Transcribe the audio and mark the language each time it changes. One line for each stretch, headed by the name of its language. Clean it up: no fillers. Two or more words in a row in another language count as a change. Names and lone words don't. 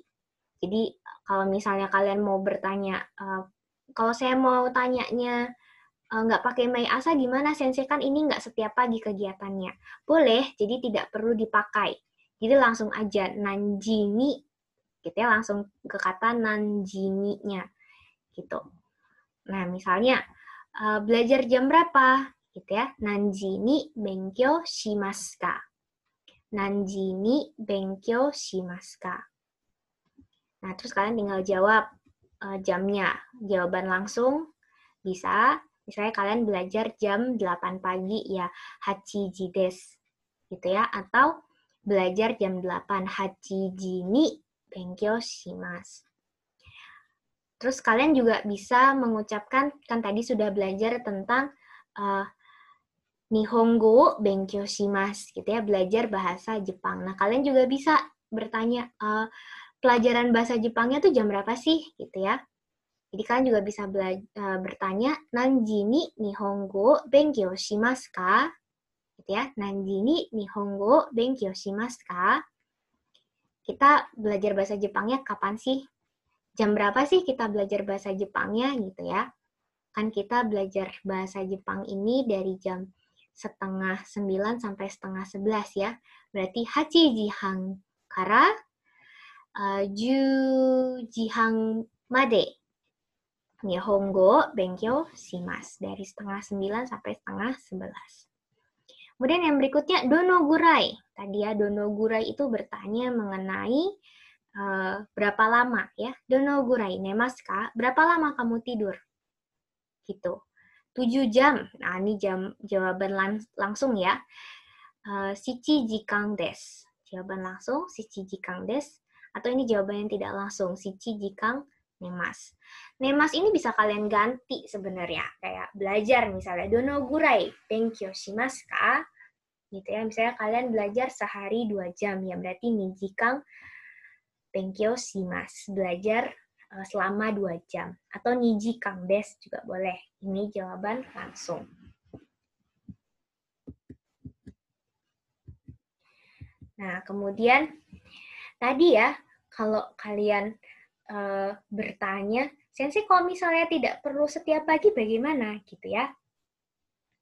Indonesian: Jadi kalau misalnya kalian mau bertanya, kalau saya mau tanyanya nggak pakai
Japanese: 毎朝
Indonesian: gimana sensei, kan ini nggak setiap pagi kegiatannya. Boleh, jadi tidak perlu dipakai. Jadi langsung aja nanjini, gitu ya, langsung ke kata nanjini-nya, gitu. Nah, misalnya belajar jam berapa, gitu ya,
Japanese: 何時に勉強しますか. 何時に勉強しますか.
Indonesian: Nah, terus kalian tinggal jawab jamnya. Jawaban langsung bisa, misalnya kalian belajar jam 8 pagi ya,
Japanese: 八時です.
Indonesian: Gitu ya, atau belajar jam 8,
Japanese: 八時に勉強します.
Indonesian: Terus kalian juga bisa mengucapkan, kan tadi sudah belajar tentang
Japanese: 日本語勉強します,
Indonesian: gitu ya, belajar bahasa Jepang. Nah, kalian juga bisa bertanya, pelajaran bahasa Jepangnya tuh jam berapa sih, gitu ya. Jadi kalian juga bisa bertanya,
Japanese: 何時に日本語勉強しますか?
Indonesian: Gitu ya,
Japanese: 何時に日本語勉強しますか?
Indonesian: Kita belajar bahasa Jepangnya kapan sih? Jam berapa sih kita belajar bahasa Jepangnya, gitu ya. Kan kita belajar bahasa Jepang ini dari jam 8:30 sampai 10:30 ya.
Japanese: Berarti 8時半から10時半まで日本語勉強します.
Indonesian: Dari 8:30 sampai 10:30. Kemudian yang berikutnya,
Japanese: どのぐらい.
Indonesian: Tadi ya,
Japanese: どのぐらい
Indonesian: itu bertanya mengenai berapa lama ya.
Japanese: どのぐらい寝ますか?
Indonesian: Berapa lama kamu tidur? Gitu. 7 jam. Nah, ini jawaban langsung ya.
Japanese: 七時間です. Jawaban langsung, 七時間です.
Indonesian: Atau ini jawaban yang tidak langsung,
Japanese: 七時間寝ます.
Indonesian: Nemasu ini bisa kalian ganti sebenarnya. Kayak belajar misalnya,
Japanese: どのぐらい勉強しますか?
Indonesian: Gitu ya. Misalnya kalian belajar sehari 2 jam. Ya berarti
Japanese: 二時間勉強します.
Indonesian: Belajar selama 2 jam. Atau
Japanese: 二時間です
Indonesian: juga boleh. Ini jawaban langsung. Nah, kemudian tadi ya, kalau kalian bertanya, sensei kalau misalnya tidak perlu setiap pagi bagaimana gitu ya?